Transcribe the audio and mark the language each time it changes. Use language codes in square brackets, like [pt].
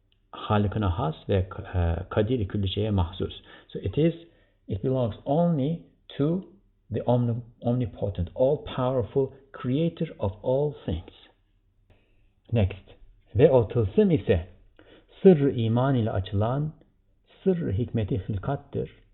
[tr] Halıkına has ve Qadir kulli şeye mahsus. [en] So it belongs only to the omnipotent, all-powerful creator of all things. Next. [tr] Ve o tılsım ise sırrı iman ile açılan sırrı hikmeti hilkattır.